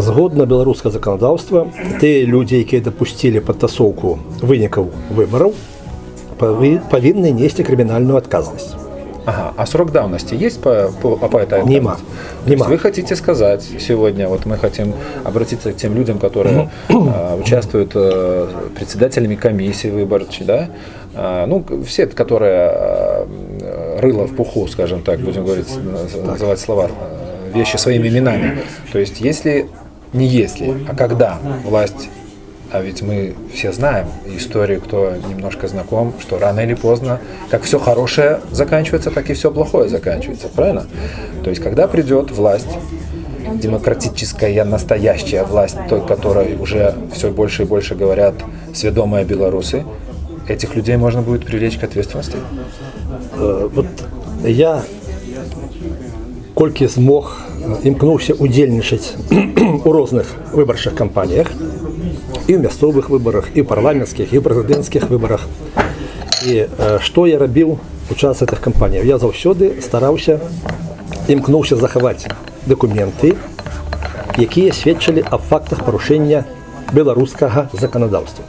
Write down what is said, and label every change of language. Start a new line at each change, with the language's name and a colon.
Belarusian: Згодна беларускага законодаўства, тыя людзі, якія дапусцілі падтасоўку вынікаў выбараў, павінны несці крымінальную адказнасць. Ага.
Russian: А срок давности есть по этой отказности? Нема. Вы хотите сказать сегодня, вот мы хотим обратиться к тем людям, которые участвуют председателями комиссии выборчей, да? Ну, все, которые рыло в пуху, скажем так, будем говорить, называть слова, вещи своими именами. То есть, а когда власть, а ведь мы все знаем историю, кто немножко знаком, что рано или поздно, как все хорошее заканчивается, так и все плохое заканчивается, правильно? То есть, когда придет власть, демократическая, настоящая власть, той, которой уже все больше и больше говорят сведомые белорусы, этих людей можно будет привлечь к ответственности?
Belarusian: Вот я, колькі змог, імкнуўся удзельнічаць у розных выбарчых кампаніях, і ў мясцовых выбарах, і ў парламенцкіх, і ў прэзідэнцкіх выбарах. І што я рабіў у час гэтых кампаній? Я заўсёды стараўся, імкнуўся захаваць дакументы, якія сведчылі аб фактах парушэння беларускага заканадаўства.